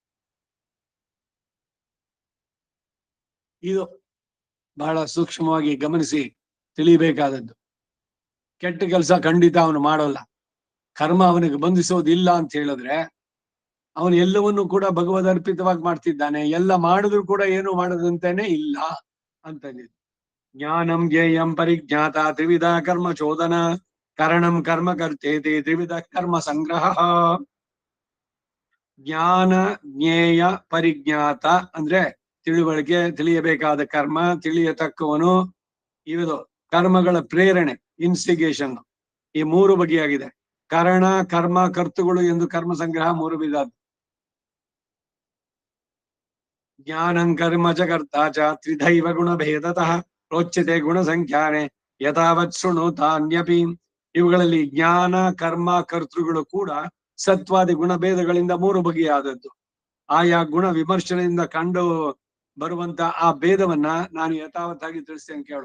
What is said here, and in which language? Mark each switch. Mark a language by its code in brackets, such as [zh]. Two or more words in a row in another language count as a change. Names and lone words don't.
[kn] ಇದು ಬಹಳ ಸೂಕ್ಷ್ಮವಾಗಿ ಗಮನಿಸಿ ತಿಳಿಬೇಕಾದದ್ದು. ಕೆಟ್ಟ ಕೆಲಸ ಖಂಡಿತ ಅವನು ಮಾಡೋಲ್ಲ. ಕರ್ಮ ಅವನಿಗೆ ಬಂಧಿಸೋದಿಲ್ಲ ಅಂತ ಹೇಳಿದ್ರೆ ಅವನು ಎಲ್ಲವನ್ನೂ ಕೂಡ ಭಗವದ್ ಅರ್ಪಿತವಾಗಿ ಮಾಡ್ತಿದ್ದಾನೆ. ಎಲ್ಲ ಮಾಡಿದ್ರು ಕೂಡ ಏನು ಮಾಡದಂತಾನೆ ಇಲ್ಲ ಅಂತ. [sa] ಜ್ಞಾನಂ ಜ್ಞೇಯಂ ಪರಿಜ್ಞಾತ ತ್ರಿವಿಧ ಕರ್ಮ ಚೋದನ ಕರಣಂ ಕರ್ಮ ಕರ್ತೇತಿ ತ್ರಿವಿಧ ಕರ್ಮ ಸಂಗ್ರಹ. ಜ್ಞಾನ ಜ್ಞೇಯ ಪರಿಜ್ಞಾತ [kn] ಅಂದ್ರೆ ತಿಳುವಳಿಕೆ, ತಿಳಿಯಬೇಕಾದ ಕರ್ಮ, ತಿಳಿಯತಕ್ಕವನು. ಇವುದು ಕರ್ಮಗಳ ಪ್ರೇರಣೆ, ಇನ್ಸ್ಟಿಗೇಷನ್. ಈ 3 ಬಗೆಯಾಗಿದೆ. ಕರಣ, ಕರ್ಮ, ಕರ್ತುಗಳು ಎಂದು ಕರ್ಮ ಸಂಗ್ರಹ 3 ವಿಧ. [sa] ಜ್ಞಾನಂ ಕರ್ಮ ಚ ಕರ್ತ ಚ ತ್ರಿಧೈವ ಗುಣ ಭೇದತಃ ಪ್ರೋಚ್ಯತೆ ಗುಣ ಸಂಖ್ಯಾನೆ ಯಥಾವತ್ ಶೃಣುತಾನ್ಯಪಿ. [kn] ಇವುಗಳಲ್ಲಿ ಜ್ಞಾನ, ಕರ್ಮ, ಕರ್ತೃಗಳು ಕೂಡ ಸತ್ವಾದಿ ಗುಣಭೇದಗಳಿಂದ 3 ಬಗೆಯಾದದ್ದು. ಆಯಾ ಗುಣ ವಿಮರ್ಶನೆಯಿಂದ ಕಂಡು ಬರುವಂತ ಆ ಭೇದವನ್ನ ನಾನು ಯಥಾವತ್ತಾಗಿ ತಿಳಿಸ್ತೇನೆ ಕೇಳು.